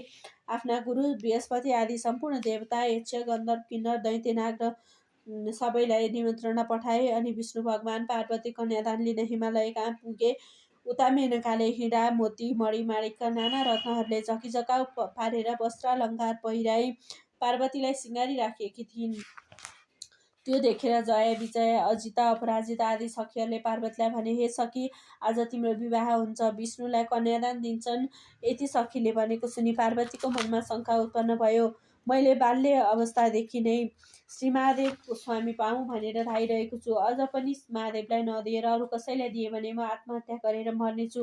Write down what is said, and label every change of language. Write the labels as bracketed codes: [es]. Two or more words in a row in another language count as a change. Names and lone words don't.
[ne] आफ्ना गुरु बृहस्पति आदि सम्पूर्ण देवता, यक्ष, गन्धर्व, किन्नर, दैत्य, नाग र सबैलाई निमन्त्रणा पठाए। अनि विष्णु भगवान पार्वती कन्यादान लिन हिमालय कहाँ पुगे। उता मेनकाले हिरा, मोती, मणिमाणिकका नाना रत्नहरूले झकिझकाउ पारेर वस्त्रालङ्कार पहिराई पार्वतीलाई सिँगारी राखिएकी थिइन्। त्यो देखेर जया, विजया, अजिता, अपराजिता आदि सखीहरूले पार्वतीलाई भने, हे सखी, आज तिम्रो विवाह हुन्छ, विष्णुलाई कन्यादान दिन्छन्। यति सखीले भनेको सुनि पार्वतीको मनमा शङ्का उत्पन्न भयो। मैले बाल्य अवस्थादेखि नै श्री महादेव स्वामी पाऊँ भनेर धाइरहेको छु। अझ पनि महादेवलाई नदिएर अरू कसैलाई दिए भने म आत्महत्या गरेर मर्नेछु।